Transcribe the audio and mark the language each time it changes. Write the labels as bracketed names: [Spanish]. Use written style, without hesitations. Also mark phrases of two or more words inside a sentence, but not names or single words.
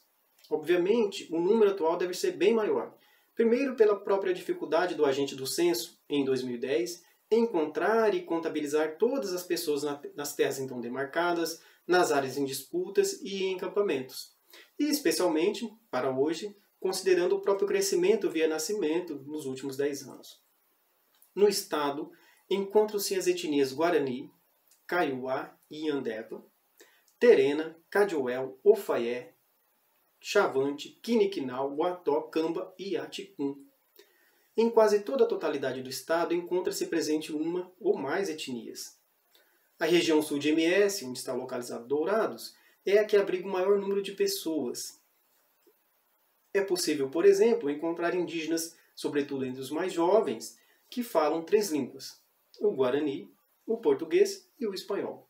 [Portuguese] Obviamente, o número atual deve ser bem maior. Primeiro, pela própria dificuldade do agente do censo, em 2010, em encontrar e contabilizar todas as pessoas nas terras então demarcadas, nas áreas em disputas e em acampamentos. E, especialmente, para hoje, considerando o próprio crescimento via nascimento nos últimos 10 anos. No estado, encontram-se as etnias Guarani, Kaiowá e Yandepa, Terena, Cadioel, Ofaié, Chavante, Quiniquinal, Guató, Camba e Aticum. Em quase toda a totalidade do estado encontra-se presente uma ou mais etnias. A região sul de MS, onde está localizado Dourados, é a que abriga o maior número de pessoas. É possível, por exemplo, encontrar indígenas, sobretudo entre os mais jovens, que falam 3 línguas: o Guarani, o português e o espanhol.